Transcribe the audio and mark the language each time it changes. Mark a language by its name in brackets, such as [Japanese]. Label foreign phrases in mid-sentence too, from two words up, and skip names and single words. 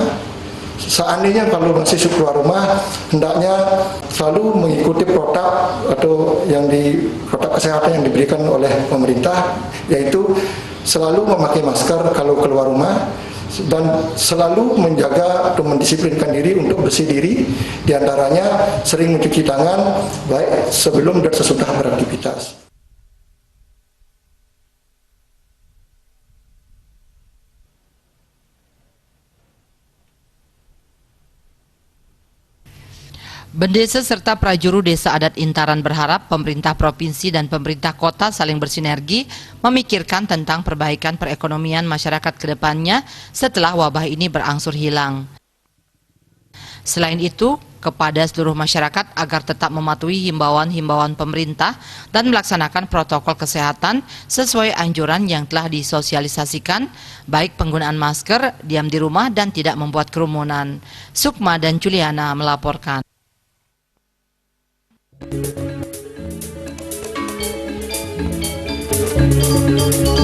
[Indonesian] Seandainya kalau masih keluar rumah, hendaknya selalu mengikuti protap atau protap kesehatan yang diberikan oleh pemerintah, yaitu selalu memakai masker kalau keluar rumah dan selalu menjaga atau mendisiplinkan diri untuk bersih diri, diantaranya sering mencuci tangan baik sebelum dan sesudah beraktivitas. Bendesa serta prajuru Desa Adat Intaran berharap pemerintah provinsi dan pemerintah kota saling bersinergi memikirkan tentang perbaikan perekonomian masyarakat ke depannya setelah wabah ini berangsur hilang. Selain itu, kepada seluruh masyarakat agar tetap mematuhi himbauan-himbauan pemerintah dan melaksanakan protokol kesehatan sesuai anjuran yang telah disosialisasikan, baik penggunaan masker, diam di rumah, dan tidak membuat kerumunan. Sukma dan Juliana melaporkan. [English] Thank you.